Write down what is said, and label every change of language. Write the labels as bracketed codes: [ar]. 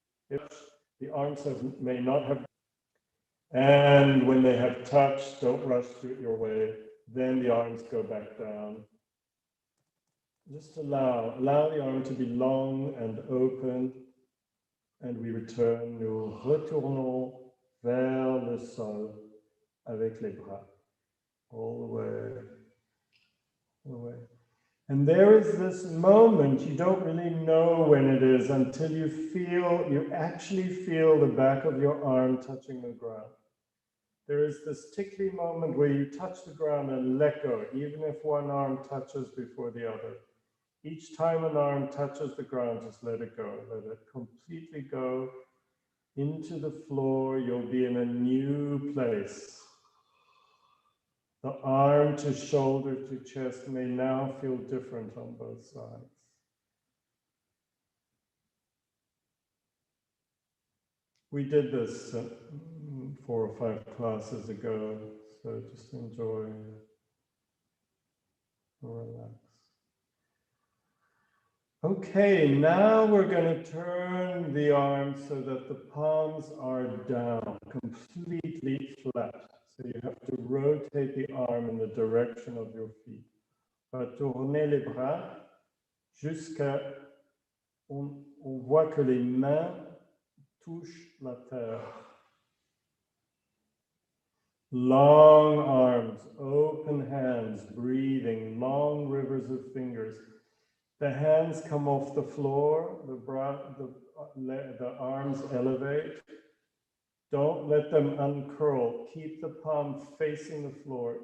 [en] If the arms may not have, and when they have touched, don't rush to it your way. Then the arms go back down. Just allow the arm to be long and open, and we return. [fr] Nous retournons vers le sol avec les bras, [en] all the way, all the way. And there is this moment, you don't really know when it is until you actually feel the back of your arm touching the ground. There is this tickly moment where you touch the ground and let go, even if one arm touches before the other. Each time an arm touches the ground, just let it go. Let it completely go into the floor. You'll be in a new place. The arm to shoulder to chest may now feel different on both sides. We did this 4 or 5 classes ago, so just enjoy, relax. Okay, now we're going to turn the arms so that the palms are down, completely flat. So you have to rotate the arm in the direction of your feet. [fr] Tourner les bras jusqu'à on voit que les mains touchent la terre. [en] Long arms, open hands, breathing, long rivers of fingers. The hands come off the floor, the arms elevate. Don't let them uncurl. Keep the palm facing the floor.